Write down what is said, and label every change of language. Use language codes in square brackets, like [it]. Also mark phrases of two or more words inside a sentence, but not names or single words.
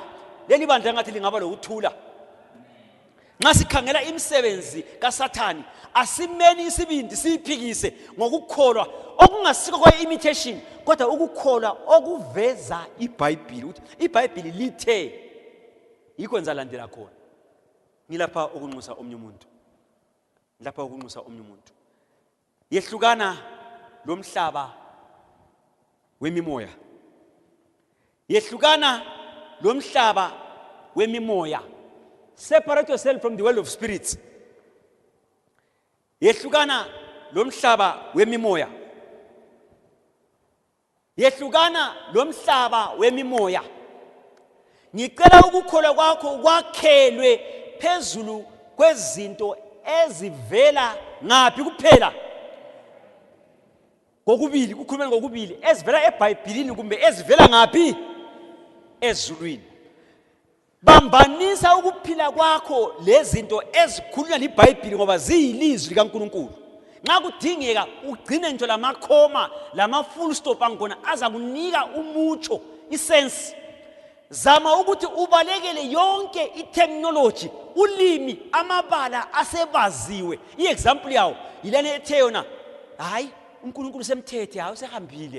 [nd] Leli bandla ngathi lingaba lokuthula. Nxa sikhangela imisebenzi kaSathane asimeni isibindi siyiphikise ngokukholwa okungasiko kwa-imitation kodwa ukukholwa okuveza iBhayibhili ukuthi iBhayibhili lithe yikho ngizalandela khona. Ngilapha ukunxusa omnye umuntu. Lapha ukunxusa omnye umuntu. Yehlukana lomhlaba wemimoya. Yehlukana lomhlaba wemimoya. [en] Separate yourself from the world of spirits. [nd] Yehlukana lomhlaba wemimoya. yehlukana lomhlaba wemimoya. Ngicela ukukholwa kwakho kwakhelwe phezulu kwezinto ezivela ngaphi kuphela. Kokubili, kukhulumeni ngokubili, ezivela eBhayibhelini kumbe ezivela ngaphi? Ezulwini. Bambanisa ukuphila kwakho lezinto ezikhulunywa liBhayibheli ngoba ziyilizwi likaNkulunkulu. Nxa kudingeka ugcine nje lamakhoma lama [en] full stop [nd] angona aza kunika umutsho, isense. Zama ukuthi ubalekele yonke iterminology, ulimi, amabala asebaziwe. Iexample yawo yilena ethe yona, hayi uNkulunkulu semthethe, hayi usehambile.